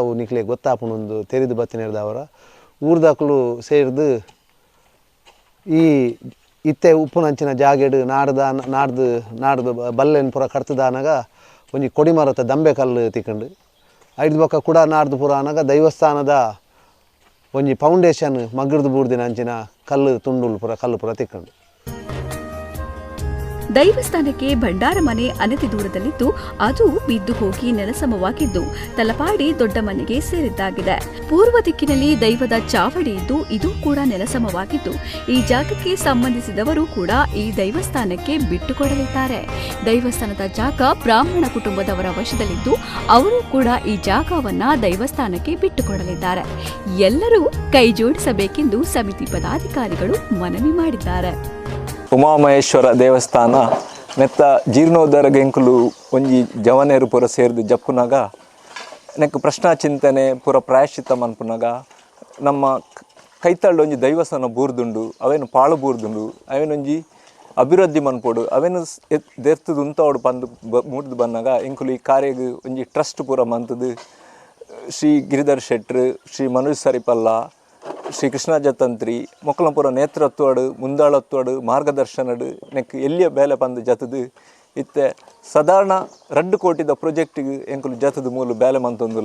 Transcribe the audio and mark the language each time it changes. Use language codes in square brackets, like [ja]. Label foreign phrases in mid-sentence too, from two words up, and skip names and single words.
[tcy] ಅವು ನಿಕ್ಲೆಗ್ ಗೊತ್ತಾಪುಣೊಂದು ತೆರಿದು ಬತ್ತಿನಿರ್ದವರ ಊರ್ದಾಕ್ಲು ಸೇರಿದು ಈ ಇತ್ತೆ ಉಪ್ಪುನಂಚಿನ ಜಾಗೆಡು ನಾಡ್ದು ಬಲ್ಲೆನ್ ಪುರ ಕಡ್ತದಾನಾಗ ಒಂಜಿ ಕೊಡಿಮರತ ದಂಬೆ ಕಲ್ಲು ತಿಕ್ಕಂಡು ಐದು ಬೊಕ್ಕ ಕೂಡ ನಾಡ್ದು ಪುರ ಆನಾಗ ದೈವಸ್ಥಾನದ ಒಂಜಿ ಫೌಂಡೇಶನ್ ಮಗಿರ್ದು ಬೂರ್ದಿನ ಅಂಚಿನ ಕಲ್ಲು ತುಂಡುಲು ಪುರ ಕಲ್ಲು ಪುರ ತಿಕ್ಕಂಡು. [kn] ದೈವಸ್ಥಾನಕ್ಕೆ ಭಂಡಾರ ಮನೆ ಅನತಿ ದೂರದಲ್ಲಿದ್ದು ಅದು ಬಿದ್ದು ಹೋಗಿ ನೆಲಸಮವಾಗಿದ್ದು ತಲಪಾಡಿ ದೊಡ್ಡ ಮನೆಗೆ ಸೇರಿದ್ದಾಗಿದೆ. ಪೂರ್ವ ದಿಕ್ಕಿನಲ್ಲಿ ದೈವದ ಚಾವಡಿ ಇದ್ದು ಇದು ಕೂಡ ನೆಲಸಮವಾಗಿದ್ದು ಈ ಜಾಗಕ್ಕೆ ಸಂಬಂಧಿಸಿದವರು ಕೂಡ ಈ ದೈವಸ್ಥಾನಕ್ಕೆ ಬಿಟ್ಟುಕೊಡಲಿದ್ದಾರೆ. ದೈವಸ್ಥಾನದ ಜಾಗ ಬ್ರಾಹ್ಮಣ ಕುಟುಂಬದವರ ವಶದಲ್ಲಿದ್ದು ಅವರು ಕೂಡ ಈ ಜಾಗವನ್ನ ದೈವಸ್ಥಾನಕ್ಕೆ ಬಿಟ್ಟುಕೊಡಲಿದ್ದಾರೆ. ಎಲ್ಲರೂ ಕೈ ಜೋಡಿಸಬೇಕೆಂದು ಸಮಿತಿ ಪದಾಧಿಕಾರಿಗಳು ಮನವಿ ಮಾಡಿದ್ದಾರೆ. [tcy] ಉಮಾಮಹೇಶ್ವರ ದೇವಸ್ಥಾನ ನೆತ್ತ ಜೀರ್ಣೋದ್ಧಾರ ಗೆಂಕುಲು ಒಂಜಿ ಜವನೇರು ಪೂರ ಸೇರಿದು ಜಪ್ಪುನಾಗ ನೆಕ್ ಪ್ರಶ್ನಾ ಚಿಂತನೆ ಪೂರ ಪ್ರಾಯಶ್ಚಿತ್ತ ಮನ್ಪುನಾಗ ನಮ್ಮ ಕೈತಳ್ಳು ಒಂಜಿ ದೈವಸ್ಥಾನ ಬೂರ್ದುಂಡು ಅವೇನು ಪಾಳು ಬೂರ್ದುಂಡು ಅವೇನೊಂಜಿ ಅಭಿವೃದ್ಧಿ ಮನ್ಪೋಡು ಅವೇನು ದೆರ್ತದು ಉಂತೋಡು ಬಂದು ಮೂಡ್ದು ಬಂದಾಗ ಎಂಕುಲು ಈ ಕಾರ್ಯಗ್ ಒಂಜಿ ಟ್ರಸ್ಟ್ ಪೂರ ಮಂತದು ಶ್ರೀ ಗಿರಿಧರ್ ಶೆಟ್ರು, ಶ್ರೀ ಮನೋಜ್ ಸರಿಪಲ್ಲ, ಶ್ರೀ ಕೃಷ್ಣ ಜತಂತ್ರಿ ಮೊಕ್ಕಲಪುರ ನೇತೃತ್ವಡು ಮುಂದಾಳತ್ವಡು ಮಾರ್ಗದರ್ಶನಡು ನೆಕ್ ಎಲ್ಲಿಯ ಬೇಲೆ ಬಂದು ಜತದು ಇತ್ತೆ ಸಾಧಾರಣ 2 ಕೋಟಿದ ಪ್ರೊಜೆಕ್ಟಿಗೆ ಎಂಕುಲು ಜತದು ಮೂಲು ಬೇಲೆ ಮಂತೊಂದುಲ್ಲ.